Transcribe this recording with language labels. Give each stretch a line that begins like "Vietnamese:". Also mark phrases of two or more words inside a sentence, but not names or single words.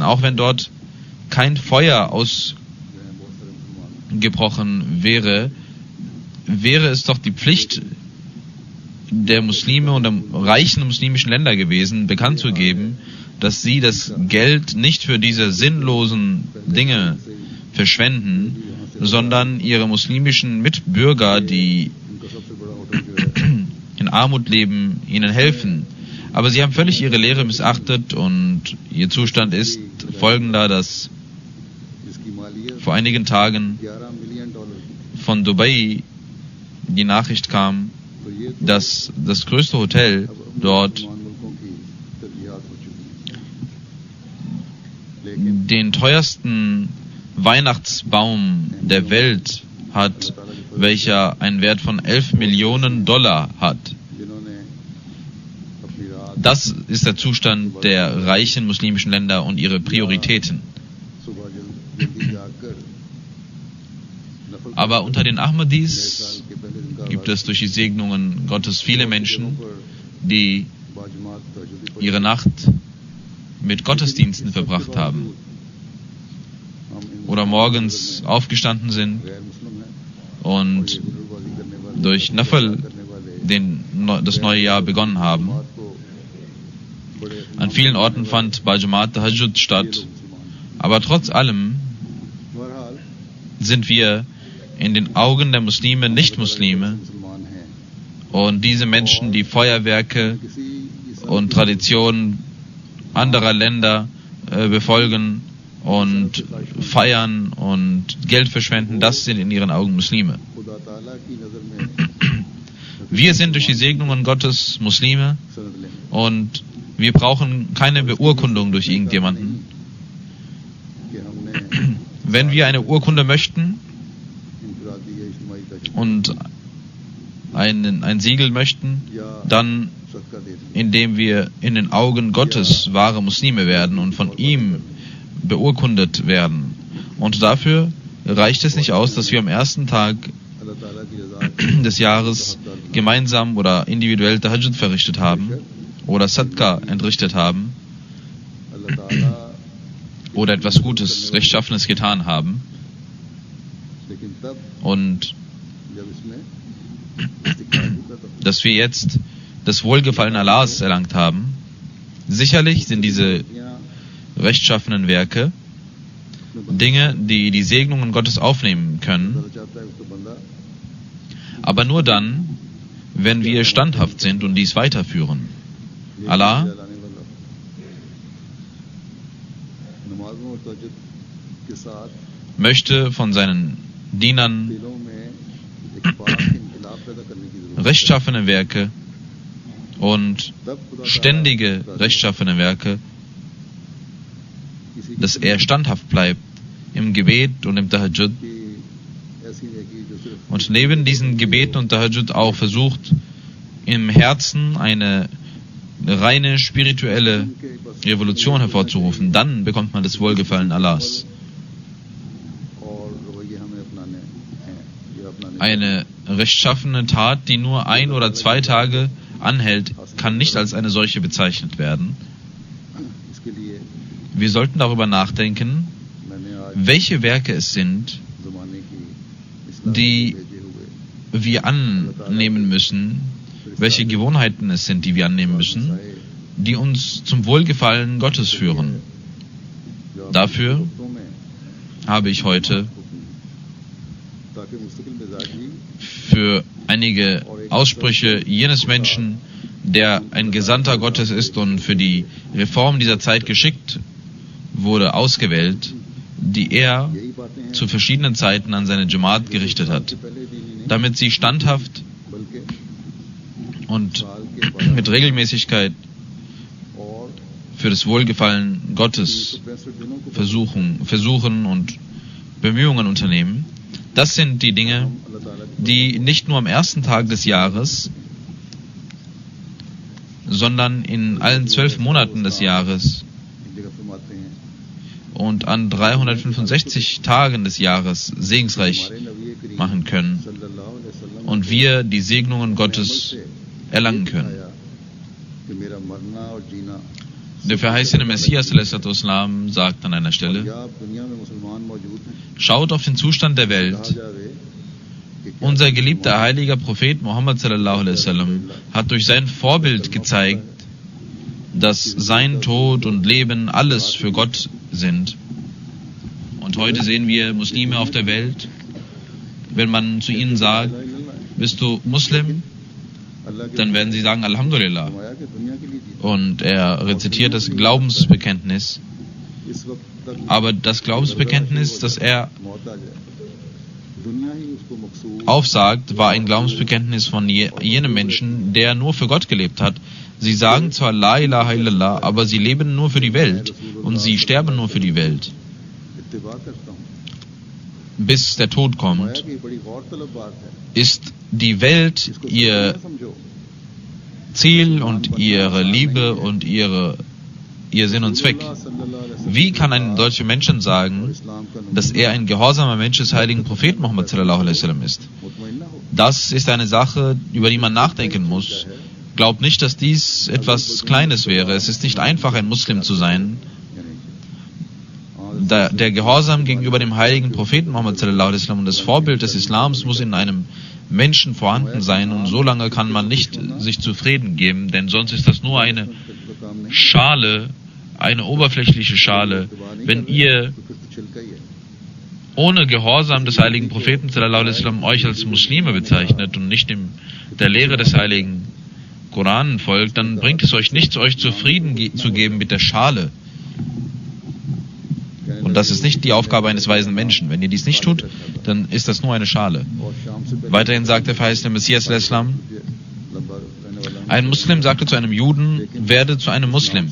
German: Auch wenn dort kein Feuer ausgebrochen wäre, wäre es doch die Pflicht der Muslime und der reichen muslimischen Länder gewesen, bekannt zu geben, dass sie das Geld nicht für diese sinnlosen Dinge verschwenden, sondern ihre muslimischen Mitbürger, die in Armut leben, ihnen helfen. Aber sie haben völlig ihre Lehre missachtet und ihr Zustand ist folgender, dass vor einigen Tagen $11 million von Dubai die Nachricht kam,
Urdu: تو یہ تو
German: dass das größte Hotel
Urdu: اب اپنے
German: dort
Urdu: مسلمان ملکوں کی ترجیحات ہو چکی ہیں لیکن
German: den teuersten Weihnachtsbaum der Welt hat, welcher einen Wert von $11 Millionen hat.
Urdu: جنہوں نے اپنی رات
German: Das ist der Zustand der reichen muslimischen Länder und ihre Prioritäten.
Urdu: صبح جلدی جاکر نفل
German: Aber unter den
Urdu: नए
German: Ahmadis
Urdu: سال کے پہلے دن کا
German: gibt es durch die Segnungen Gottes viele Menschen,
Urdu: पर
German: die
Urdu: باجماعت تہجد پڑھی.
German: ihre Nacht mit Gottesdiensten verbracht haben
Urdu: ہم ان
German: oder morgens aufgestanden sind
Urdu: غیر مسلم ہیں
German: und
Urdu: اور یہ گلربازی کرنے والے
German: durch Nafel
Urdu: کرنے والے
German: das neue Jahr begonnen haben.
Urdu: بات کو بڑے
German: An vielen Orten fand
Urdu: باجماعت تہجد
German: statt, aber trotz allem
Urdu: बहरहाल
German: sind wir in den Augen der Muslime Nicht-Muslime
Urdu: مسلمان ہیں
German: und diese Menschen, die Feuerwerke
Urdu: किसी
German: und Traditionen anderer Länder befolgen und feiern und Geld verschwenden, das sind in ihren Augen Muslime.
Urdu: خدا تعالیٰ کی نظر میں
German: Wir sind durch die Segnungen Gottes Muslime
Urdu: سند لیں
German: und wir brauchen keine Beurkundung durch irgendjemanden.
Urdu: کہ ہم نے
German: Wenn wir eine Urkunde möchten
Urdu: انفرادی یا اجتماعی تشدد
German: und ein Siegel möchten,
Urdu: या
German: dann
Urdu: صدقہ دے دیں
German: indem wir in den Augen Gottes wahre Muslime werden und von ihm beurkundet werden. Und dafür reicht es nicht aus, dass wir am ersten Tag
Urdu: اللہ تعالیٰ کی رضا
German: des Jahres gemeinsam oder individuell Tahajjud verrichtet haben oder Sadqa entrichtet haben
Urdu: اللہ تعالیٰ
German: oder etwas Gutes, Rechtschaffenes getan haben
Urdu: لیکن تب
German: und
Urdu: جب اس میں استقلال ہوگا تو
German: dass wir jetzt das Wohlgefallen Allahs erlangt haben. Sicherlich sind diese
Urdu: यहाँ
German: rechtschaffenen Werke Dinge, die die Segnungen Gottes aufnehmen können,
Urdu: اللہ چاہتا ہے اس کو بندہ
German: aber nur dann, wenn wir standhaft sind und dies weiterführen.
Urdu: ये
German: Allah
Urdu: لانے والا نمازوں اور تہجد کے ساتھ
German: möchte von seinen Dienern
Urdu: دلوں میں ایک پاک انقلاب پیدا کرنے کی ضرورت ہے
German: rechtschaffene Werke und
Urdu: تب خدا
German: ständige rechtschaffene Werke,
Urdu: किसी
German: dass er standhaft bleibt im Gebet und im Tahajjud
Urdu: کی ایسی نیکی جو صرف
German: und neben diesen Gebeten und Tahajjud auch versucht, im Herzen eine reine spirituelle
Urdu: ان کے بس
German: Revolution hervorzurufen. Dann bekommt man das Wohlgefallen Allahs.
Urdu: اور رویے ہمیں اپنانے ہیں یہ اپنانے
German: Eine rechtschaffene Tat, die nur 1 oder 2 Tage anhält, kann nicht als eine solche bezeichnet werden.
Urdu: اس کے لیے
German: Wir sollten darüber nachdenken,
Urdu: میں نے آج
German: welche Werke es sind,
Urdu: زمانے کی اسلام
German: die
Urdu: کو بھیجے ہوئے
German: wir annehmen müssen, welche Gewohnheiten es sind, die wir annehmen müssen, die uns zum Wohlgefallen Gottes führen.
Urdu: जो
German: Dafür
Urdu: وقتوں میں
German: habe ich heute
Urdu: تاکہ مستقل مزاجی
German: für einige Aussprüche jenes Menschen, der ein Gesandter Gottes ist und für die Reform dieser Zeit geschickt wurde, ausgewählt, die er
Urdu: یہی باتیں ہیں
German: zu verschiedenen Zeiten an seine Jamaat gerichtet hat,
Urdu: پہلے دن ہی نہیں
German: damit sie standhaft
Urdu: बल्कि
German: und
Urdu: سال کے بعد
German: mit Regelmäßigkeit
Urdu: और
German: für das Wohlgefallen Gottes
Urdu: 365 دنوں کو
German: versuchen und Bemühungen unternehmen. Das sind die Dinge,
Urdu: ہم اللہ تعالیٰ کی
German: die nicht nur am ersten Tag des Jahres, sondern in allen 12 Monaten des Jahres
Urdu: ایک جگہ فرماتے ہیں
German: und an 365 Tagen des Jahres segensreich
Urdu: ہمارے نبی کریم
German: machen können
Arabic: صلى الله عليه وسلم
German: und wir die Segnungen Gottes erlangen können.
Urdu: کہ میرا مرنا اور جینا
German: Der verheißene Messias ﷺ sagt an einer Stelle:
Urdu: یا آپ دنیا میں مسلمان موجود ہیں
German: Schaut auf den Zustand der
Urdu: कहा
German: Welt.
Urdu: جاوے کہ کیا
German: Unser geliebter heiliger Prophet Muhammad ﷺ hat durch sein Vorbild gezeigt, dass sein Tod und Leben alles für Gott sind. Und heute sehen wir Muslime auf der Welt, wenn man zu ihnen sagt, bist du Muslim?
Urdu: اللہ کے
German: Dann werden sie sagen, Alhamdulillah.
Urdu: فرمایا کہ دنیا کے لیے جیتے
German: Und er rezitiert das Glaubensbekenntnis. Aber das Glaubensbekenntnis, das er aufsagt, war ein Glaubensbekenntnis von jenem Menschen, der nur für Gott gelebt hat. Sie sagen zwar
Arabic: لا إله إلا الله,
German: aber sie leben nur für die Welt und sie sterben nur für die Welt, bis der Tod kommt. Ist die Welt ihr Ziel und ihre Liebe und ihr Sinn und Zweck? Wie kann ein solcher Mensch sagen, dass er ein gehorsamer Mensch des heiligen Propheten Muhammad
Arabic: صلى الله عليه وسلم
German: ist? Das ist eine Sache, über die man nachdenken muss. Glaubt nicht, dass dies etwas Kleines wäre. Es ist nicht einfach, ein Muslim zu sein. Der Gehorsam gegenüber dem heiligen Propheten Muhammad
Arabic: صلى الله عليه وسلم
German: und das Vorbild des Islams muss in einem Menschen vorhanden sein, und so lange kann man nicht sich zufrieden geben, denn sonst ist das nur eine Schale, eine oberflächliche Schale. Wenn ihr ohne Gehorsam des heiligen Propheten
Arabic: صلى الله عليه وسلم
German: euch als Muslime bezeichnet und nicht der Lehre des heiligen Koran folgt, dann bringt es euch nichts, euch zufrieden zu geben mit der Schale. Und das ist nicht die Aufgabe eines weisen Menschen. Wenn ihr dies nicht tut, dann ist das nur eine Schale. Weiterhin sagt der verheißene Messias al-Islam, ein Muslim sagte zu einem Juden, werde zu einem Muslim.